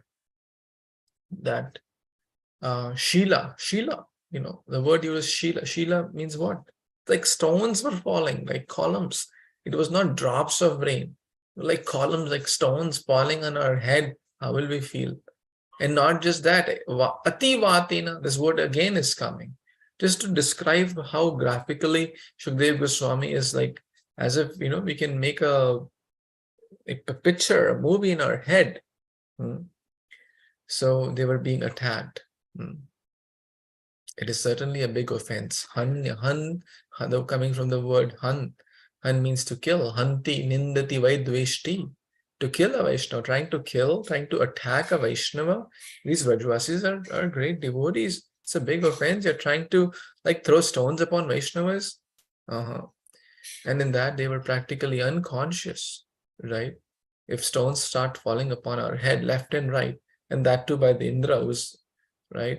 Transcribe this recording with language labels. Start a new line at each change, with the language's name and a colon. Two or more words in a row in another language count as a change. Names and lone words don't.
English: That Shila, the word used Shila. Shila means what? Like stones were falling, like columns. It was not drops of rain, like columns, like stones falling on our head. How will we feel? And not just that,
Sanskrit: अति वतिन,
English: this word again is coming, just to describe how graphically Shukdev Goswami is, like, as if, we can make a picture, a movie in our head. So they were being attacked. It is certainly a big offense. Han, coming from the word han. Han means to kill.
Sanskrit: हन्ति, निन्दति, वैद्वेष्टि.
English: To kill a Vaishnava, trying to attack a Vaishnava. These Vrajavasis are great devotees. It's a big offense. You're trying to throw stones upon Vaishnavas. And in that, they were practically unconscious, right? If stones start falling upon our head left and right, and that too by the Indras, right?